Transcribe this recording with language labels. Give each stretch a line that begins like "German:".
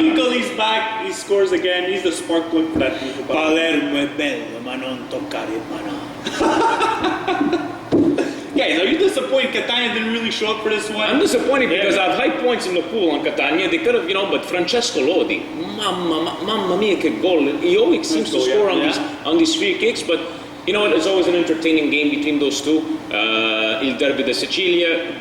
English: Nicoli's back. He scores again. He's the spark plug for that team.
Italian: Palermo è bello, ma non toccare il banano.
English: Guys, are you disappointed Catania didn't really show up for this one? I'm disappointed because I have high points in the pool on Catania. They could have, but Francesco Lodi,
Italian: mamma mia, che goal.
English: He always seems to score on these free kicks, but you know what? It's always an entertaining game between those two.
Italian: Il Derby de Sicilia.